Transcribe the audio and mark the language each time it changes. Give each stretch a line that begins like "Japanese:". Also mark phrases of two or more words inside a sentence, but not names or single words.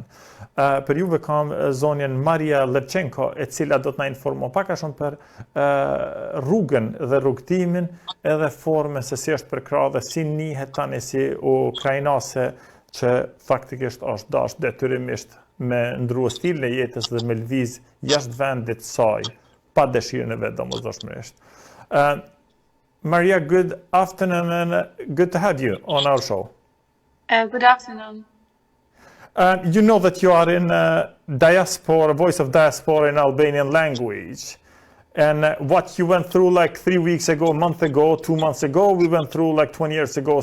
Albanian: Për juve kam zonjen Maria Levchenko, e cila do të na informon pak a shumë për rrugën dhe rrugtimin edhe formën se si është përkrahur dhe si njihet tani si ukrainase që faktikisht është dashur detyrimisht me ndrua stilin e jetës dhe me lëviz jashtë vendit saj, pa dëshirën e vet domosdoshmërisht.
English: Maria, good afternoon and good to have you on our show. Good afternoon. You know that you are in diaspora, voice of diaspora in Albanian language. And what you went through like 3 weeks ago, a month ago, 2 months ago, we went through like 20 years ago.